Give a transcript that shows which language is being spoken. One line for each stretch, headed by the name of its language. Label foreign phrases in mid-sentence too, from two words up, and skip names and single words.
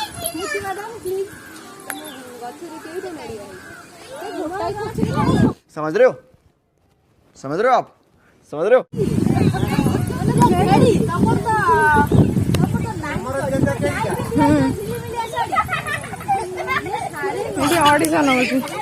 Odia: ସ୍ମୃତି
English: madam please
Odia: ଗଛରେ କେଉଁଟା ନଡ଼ିଆ ଗୋଟାଏ ଗଛରେ
Hindi: समझ रहे हो आप समझ रहे हो
Odia: ରେଡି ତମର ତ ଏଠି ଅଡିସନ ହଉଛି।